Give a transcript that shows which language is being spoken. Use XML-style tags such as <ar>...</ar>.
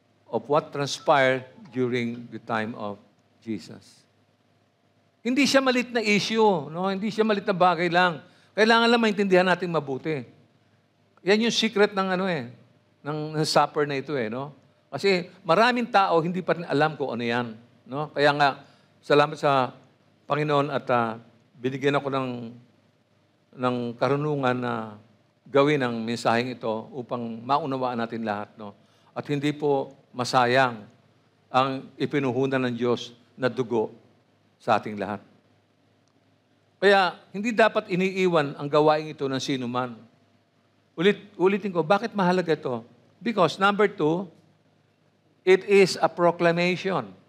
<en>Of what transpired during the time of Jesus.</en> <tl>Hindi siya malit na issue, no? Hindi siya malit na bagay lang. Kailangan lang maintindihan natin mabuti. Yan yung secret ng ng supper na ito no? Kasi maraming tao hindi pa rin alam kung ano yan, no? Kaya nga salamat sa Panginoon at binigyan ako ng karunungan na gawin ang mensaheng ito upang maunawaan natin lahat, no? At hindi po masayang ang ipinuhunan ng Diyos na dugo sa ating lahat. Kaya, hindi dapat iniiwan ang gawain ito ng sino man. Ulitin ko, bakit mahalaga ito?</tl> <en>Because, number 2, it is a proclamation.</en>